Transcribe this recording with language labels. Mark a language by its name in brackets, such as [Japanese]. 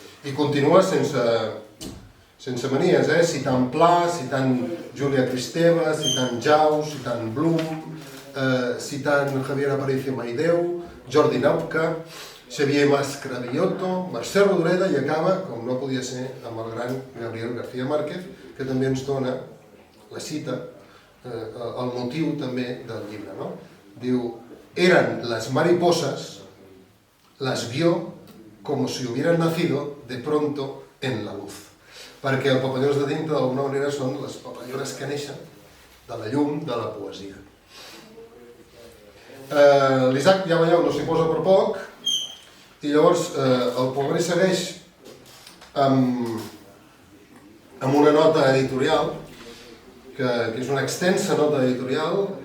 [Catalan] I continua sense manies, citant Pla, citant Júlia Kristeva, citant Jau, citant Blum, citant Javier Aparicio Maideu, Jordi Naupka, Xavier Mas Cravioto, Mercè Rodoreda, i acaba, com no podia ser, amb el gran Gabriel García Márquez, que també ens dona la cita, el motiu també del llibre. [Spanish] Diu: eran las mariposas, las vio como si hubieran nacido de pronto en la luz. [Catalan] Perquè el Papallones de tinta d'alguna manera són les papallones que neixen de la llum de la poesia. L'Isaac, ja veieu, no s'hi posa per poc, i llavors el poemari segueix amb una nota editorial, que és una extensa nota editorial.